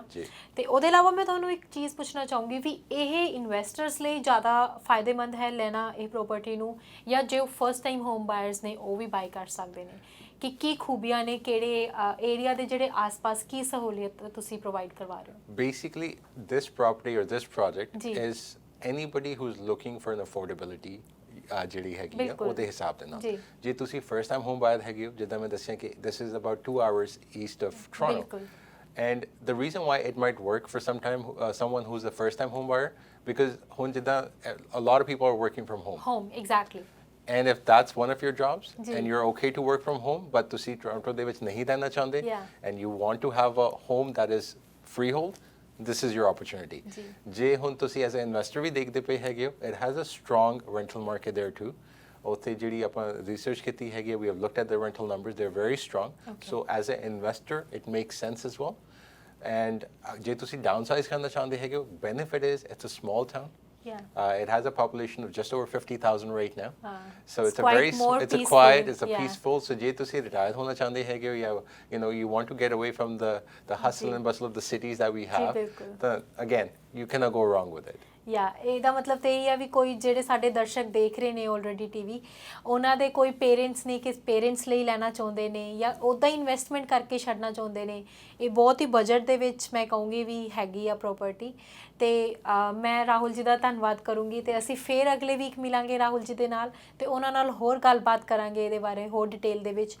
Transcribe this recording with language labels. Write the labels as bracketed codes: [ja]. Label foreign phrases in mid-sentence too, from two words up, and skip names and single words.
[pa] ਤੇ ਉਹਦੇ ਇਲਾਵਾ ਮੈਂ ਤੁਹਾਨੂੰ ਇੱਕ ਚੀਜ਼ ਪੁੱਛਣਾ ਚਾਹੂੰਗੀ ਵੀ ਇਹ ਇਨਵੈਸਟਰਸ ਲਈ ਜ਼ਿਆਦਾ ਫਾਇਦੇਮੰਦ ਹੈ ਲੈਣਾ ਇਹ ਪ੍ਰੋਪਰਟੀ ਨੂੰ, ਜਾਂ ਜੋ [en] first time home buyers [pa] ਨੇ ਉਹ ਵੀ ਬਾਈ ਕਰ ਸਕਦੇ ਨੇ? ਕਿ ਕੀ ਖੂਬੀਆਂ ਨੇ, ਕਿਹੜੇ ਏਰੀਆ ਦੇ ਜਿਹੜੇ ਆਸ-ਪਾਸ ਕੀ ਸਹੂਲੀਅਤ ਤੁਸੀਂ ਪ੍ਰੋਵਾਈਡ ਕਰਵਾ ਰਹੇ ਹੋ? [en] Basically, this property or this project is anybody who's looking for an affordability [pa] ਜਿਹੜੀ ਹੈਗੀ ਆ ਉਹਦੇ ਹਿਸਾਬ ਦੇ ਨਾਲ। ਜੇ ਤੁਸੀਂ [en] first time home buyer [pa] ਹੈਗੇ ਹੋ, ਜਿੱਦਾਂ ਮੈਂ ਦੱਸਿਆ ਕਿ [en] this is about 2 hours east of Toronto. And the reason why it might work for someone who's a first time home buyer, because [pa] ਹੁਣ ਜਿੱਦਾਂ [en] a lot of people are working from home. Exactly. And if that's one of your jobs and you're okay to work from home, but [pa] ਤੁਸੀਂ Toronto ਦੇ ਵਿੱਚ ਨਹੀਂ ਰਹਿਣਾ ਚਾਹੁੰਦੇ [en] and you want to have a home that is freehold, this is your opportunity. [pa] ਜੇ ਹੁਣ ਤੁਸੀਂ [en] as an investor [pa] ਵੀ ਦੇਖਦੇ ਪਏ ਹੈਗੇ ਹੋ, [en] it has a strong rental market there too. [pa] ਉੱਥੇ ਜਿਹੜੀ ਆਪਾਂ research ਕੀਤੀ ਹੈਗੀ, [en] we have looked at the rental numbers, they're very strong. So as an investor it makes sense as well. [pa] And ਜੇ ਤੁਸੀਂ downsize ਕਰਨਾ ਚਾਹੁੰਦੇ ਹੈਗੇ ਹੋ, [en] benefit is it's a small town. It has a population of just over 50,000 right now. So it's a quiet, it's a peaceful. [pa] So ਜੇ ਤੁਸੀਂ retired ਹੋਣਾ ਚਾਹੁੰਦੇ ਹੈਗੇ ਹੋ, [en] you want to get away from the hustle and bustle of the cities that we have, then again you cannot go wrong with it. [pa] ਇਹਦਾ ਮਤਲਬ ਤੇ ਇਹ ਆ ਵੀ ਕੋਈ ਜਿਹੜੇ ਸਾਡੇ ਦਰਸ਼ਕ ਦੇਖ ਰਹੇ ਨੇ [en] already TV, [pa] ਉਹਨਾਂ ਦੇ ਕੋਈ ਪੇਰੈਂਟਸ ਨੇ ਕਿ ਪੇਰੈਂਟਸ ਲਈ ਲੈਣਾ ਚਾਹੁੰਦੇ ਨੇ ਜਾਂ ਉੱਦਾਂ ਹੀ ਇਨਵੈਸਟਮੈਂਟ ਕਰਕੇ ਛੱਡਣਾ ਚਾਹੁੰਦੇ ਨੇ, ਇਹ ਬਹੁਤ ਹੀ ਬਜਟ ਦੇ ਵਿੱਚ ਮੈਂ ਕਹੂੰਗੀ ਵੀ ਹੈਗੀ ਆ ਪ੍ਰੋਪਰਟੀ। ਤੇ ਮੈਂ ਰਾਹੁਲ ਜੀ ਦਾ ਧੰਨਵਾਦ ਕਰੂੰਗੀ ਤੇ ਅਸੀਂ ਫਿਰ ਅਗਲੇ ਵੀਕ ਮਿਲਾਂਗੇ ਰਾਹੁਲ ਜੀ ਦੇ ਨਾਲ ਤੇ ਉਹਨਾਂ ਨਾਲ ਹੋਰ ਗੱਲਬਾਤ ਕਰਾਂਗੇ ਇਹਦੇ ਬਾਰੇ ਹੋਰ ਡਿਟੇਲ ਦੇ ਵਿੱਚ।